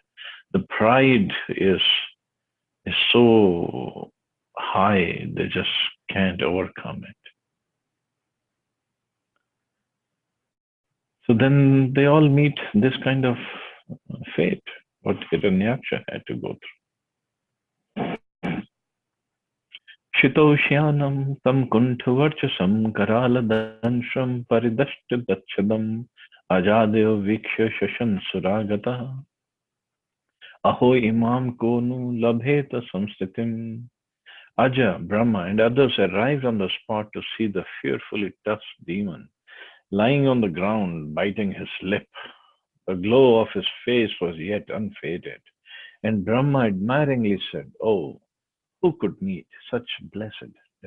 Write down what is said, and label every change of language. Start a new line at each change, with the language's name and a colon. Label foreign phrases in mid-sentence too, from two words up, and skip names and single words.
English: The pride is so high, they just can't overcome it. So then they all meet this kind of fate, what Hiranyaksha had to go through.
Sanskrit: शितोष्णम् तम् कुन्थवर्चसम् करालदंष्ट्रम् परिदष्टदच्छदम् अजादेव विक्ष शशन सुरगत अहो इमम् को नु लभेत संस्थितिम्.
English: Aja, Brahma, and others arrived on the spot to see the fearfully tough demon lying on the ground, biting his lip. The glow of his face was yet unfaded, and Brahma admiringly said, "Oh, who could meet such blessed death?"